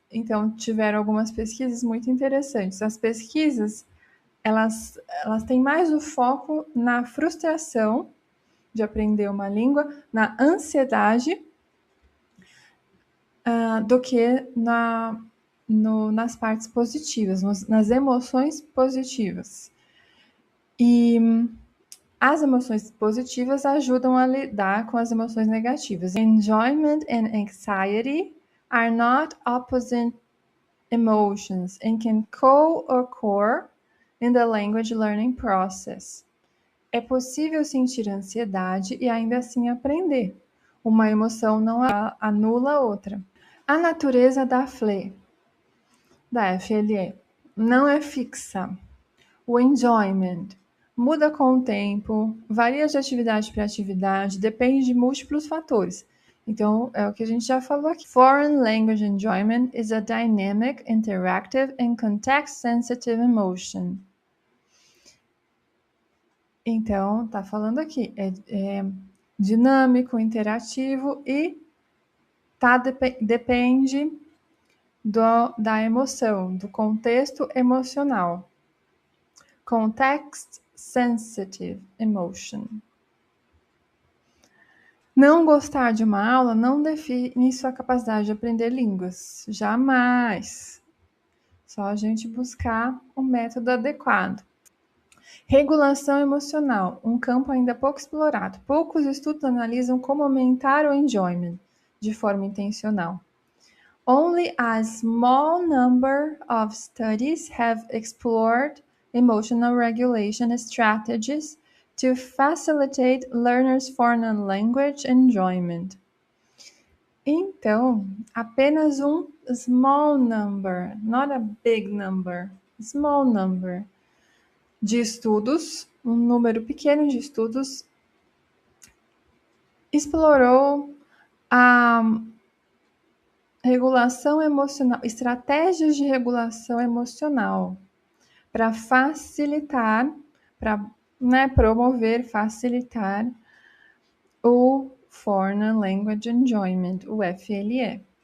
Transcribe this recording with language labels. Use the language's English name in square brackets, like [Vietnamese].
[Portuguese] Então, tiveram algumas pesquisas muito interessantes. As pesquisas, elas têm mais o foco na frustração de aprender uma língua, na ansiedade, do que nas partes positivas, nas emoções positivas. E as emoções positivas ajudam a lidar com as emoções negativas. [English] Enjoyment and anxiety are not opposite emotions and can co-occur in the language learning process. [Portuguese] É possível sentir ansiedade e ainda assim aprender. Uma emoção não anula a outra. A natureza da FLE, não é fixa. O enjoyment muda com o tempo, varia de atividade para atividade, depende de múltiplos fatores. Então, é o que a gente já falou aqui. [English] Foreign language enjoyment is a dynamic, interactive and context-sensitive emotion. [Portuguese] Então, tá falando aqui, é dinâmico, interativo e depende da emoção, do contexto emocional. [English] Context-sensitive emotion. [Portuguese] Não gostar de uma aula não define sua capacidade de aprender línguas. Jamais. Só a gente buscar o método adequado. Regulação emocional, um campo ainda pouco explorado. Poucos estudos analisam como aumentar o enjoyment de forma intencional. [English] Only a small number of studies have explored emotional regulation strategies to facilitate learners' foreign language enjoyment. [Portuguese] Então, apenas um [English] small number, not a big number, small number [Portuguese] de estudos, um número pequeno de estudos, explorou a regulação emocional, estratégias de regulação emocional para facilitar, para promover, facilitar o Foreign Language Enjoyment, o FLE.